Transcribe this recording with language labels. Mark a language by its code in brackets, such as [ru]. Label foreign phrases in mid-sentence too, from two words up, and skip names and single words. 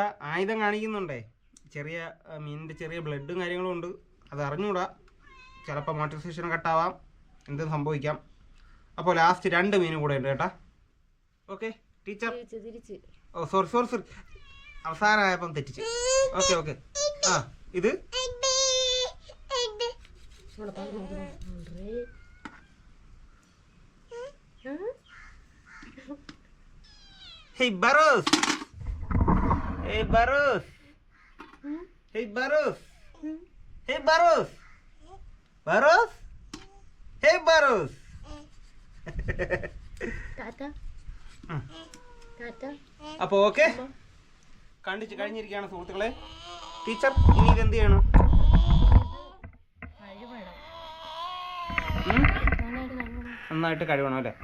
[ml] ആയുധം കാണിക്കുന്നുണ്ടേ, ചെറിയ മീനിൻ്റെ ചെറിയ ബ്ലഡും കാര്യങ്ങളും ഉണ്ട്. അത് അറിഞ്ഞൂടാ. ചിലപ്പോൾ മോട്ടിവേഷൻ കട്ടാവാം, എന്തും സംഭവിക്കാം. അപ്പോൾ ലാസ്റ്റ് 2 മീനും കൂടെ ഉണ്ട് കേട്ടാ. [en] okay teacher. oh sorry. [ml] അവസാനമായപ്പം തെറ്റിച്ച്. [en] okay okay. ആ ഇത് Hey Barus. Hey Barus. Hey Barus. Hey Barus. Barus. Hey Barus. [ml] അപ്പൊ ഓക്കെ, കണ്ടിച്ച് കഴിഞ്ഞിരിക്കുകയാണ് സുഹൃത്തുക്കളെ. ടീച്ചർ ഇനി ഇതെന്ത് ചെയ്യണം? നന്നായിട്ട് കഴുകണം അല്ലേ?